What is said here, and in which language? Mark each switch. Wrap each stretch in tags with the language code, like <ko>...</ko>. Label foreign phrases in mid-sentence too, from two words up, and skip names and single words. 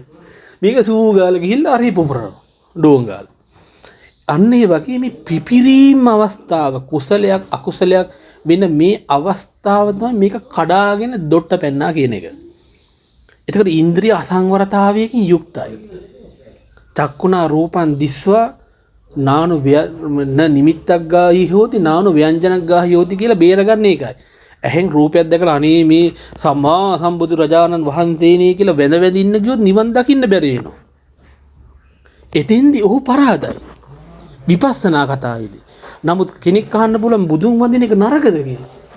<si>මේක සූ ගාලා ගිහිල්ලා හරි පොපරනවා. ඩෝන් ගාලා. අන්න ඒ වගේ මේ පිපිරීම අවස්ථාව කුසලයක් අකුසලයක් වෙන මේ අවස්ථාව තමයි මේක කඩාගෙන දොට්ට පැන්නා කියන එක. එතකොට ඉන්ද්‍රිය අසංවරතාවයකින් යුක්තයි.</si> <pi>චක්කුණා රූපං දිස්වා නානු නිමිත්තක් ගාහි හෝති නානු ව්‍යංජනක් ගාහි හෝති</pi> <si>කියලා බේරගන්න එකයි. ඇහෙන් රූපයක් දැකලා අනේ මේ සම්මා සම්බුදු රජාණන් වහන්සේනේ කියලා වැඳ වැඳ ඉන්න ගියොත් නිවන් දකින්න බැරි වෙනවා. එතෙන්දී ඔහු පරාදයි. විපස්සනා කතාවේදී. නමුත් කෙනෙක් අහන්න පුළුවන් බුදුන් වඳින එක නරකද කියලා.</si>